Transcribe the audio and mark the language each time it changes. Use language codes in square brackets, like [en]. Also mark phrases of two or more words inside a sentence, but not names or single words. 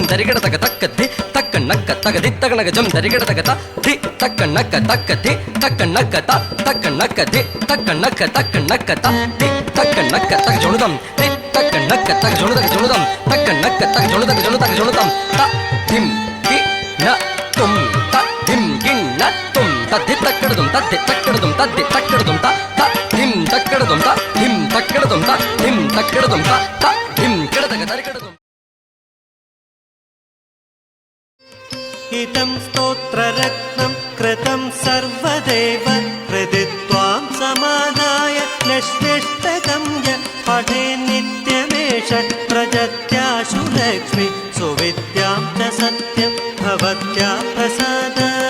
[sa] தரிகடதக தக்க தி தக்க நக்க தி தக்க ஜம் தரிகடதக த தி தக்க நக்க தி தக்க நக்க தக்க நக்க தி தக்க நக்க தி தக்க நக்க ஜுனுதம் தி தக்க நக்க ஜுனுதம் தக்க நக்க ஜுனுதம் த திம் கி ந தும் த திம் கி ந தும் த தி தக்கடதும் த தி தக்கடதும் த தி தக்கடதும் த த திம் தக்கடதும் த திம் தக்கடதும் த திம் தக்கடதும் த த திம் கிடதக தரிகடதும் इदं स्तोत्ररत्नं कृतं सर्वदेव हृदि त्वां समादाय लक्ष्म्यष्टकं य पठे नित्यमेष प्रजत्याशु लक्ष्मी सुविद्यां च सत्यं भवत्या प्रसाद